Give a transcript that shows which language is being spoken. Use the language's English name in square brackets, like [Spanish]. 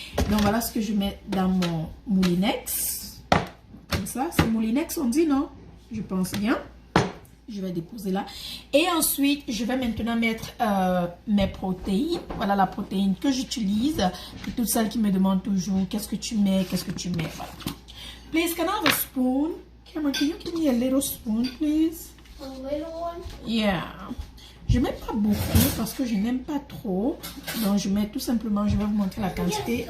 [French] Donc, voilà ce que je mets dans mon Moulinex. Comme ça, c'est Moulinex, on dit, non? Je pense bien. Je vais déposer là. Et ensuite, je vais maintenant mettre mes protéines. Voilà la protéine que j'utilise. Pour toutes celles qui me demandent toujours, qu'est-ce que tu mets, qu'est-ce que tu mets. Voilà. [English] Please, can I have a spoon? Cameron, can you give me a little spoon, please? A little one? Yeah. [French] Je ne mets pas beaucoup parce que je n'aime pas trop. Donc, je mets tout simplement, je vais vous montrer la quantité.